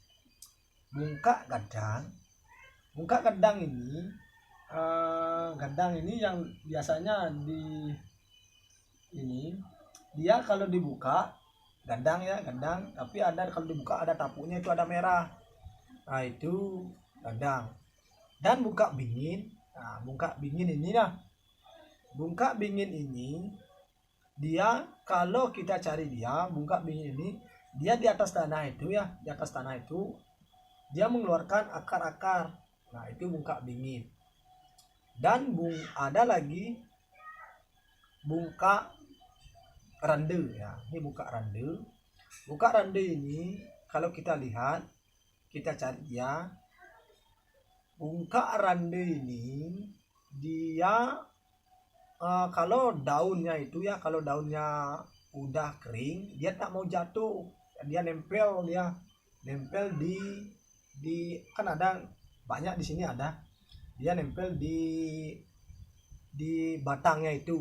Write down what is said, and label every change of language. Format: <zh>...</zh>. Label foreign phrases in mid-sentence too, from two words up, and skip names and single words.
<id>Bungka gadang ini yang biasanya dia kalau dibuka gadang, tapi ada kalau dibuka ada tapunya itu ada merah. Nah itu gadang. Dan bungka bingin. Nah bungka bingin ini lah. Bungka bingin ini dia kalau kita cari dia, bungka bingin ini dia di atas tanah itu ya, di atas tanah itu dia mengeluarkan akar-akar. Nah itu bungka bingin. Dan ada lagi bungka rande ya. Ini bungkak rande. Bungkak rande ini kalau kita lihat, kita cari ya, bungkak rande ini dia kalau daunnya itu ya, kalau daunnya udah kering, dia tak mau jatuh, dia nempel di kan ada banyak di sini ada, dia nempel di batangnya itu.</id>